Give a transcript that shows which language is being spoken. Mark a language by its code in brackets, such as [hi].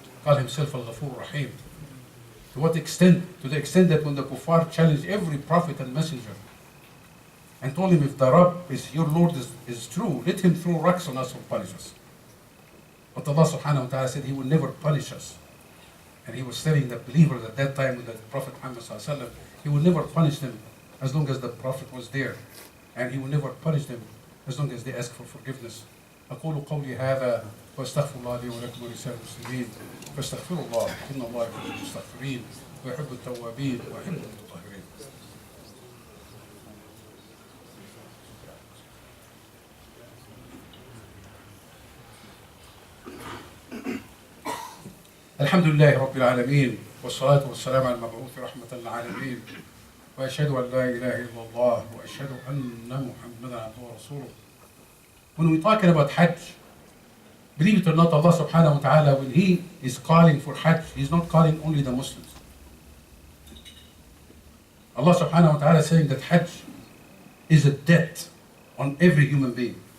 [en] called himself Al-Ghafur Rahim. To what extent? To the extent that when the kuffar challenged every prophet and messenger and told him, if the Rabb is your Lord is true, let him throw rocks on us or punish us. But Allah subhanahu wa ta'ala said he will never punish us. And he was telling the believers at that time with the Prophet Muhammad sallallahu alaihi wasallam, he will never punish them as long as the Prophet was there. And he will never punish them as long as they ask for forgiveness. [ar] أقول قولي هذا وأستغفر الله لي ولكم ولسائر المسلمين فاستغفروا الله إن الله يحب المستغفرين ويحب التوابين ويحب المتطهرين. الحمد لله رب العالمين والصلاة والسلام على المبعوث رحمة للعالمين وأشهد أن لا إله إلا الله وأشهد أن محمدا عبده ورسوله. [en] When we're talking about Hajj, believe it or not, Allah subhanahu wa ta'ala, when He is calling for Hajj, He's not calling only the Muslims. Allah subhanahu wa ta'ala is saying that Hajj is a debt on every human being.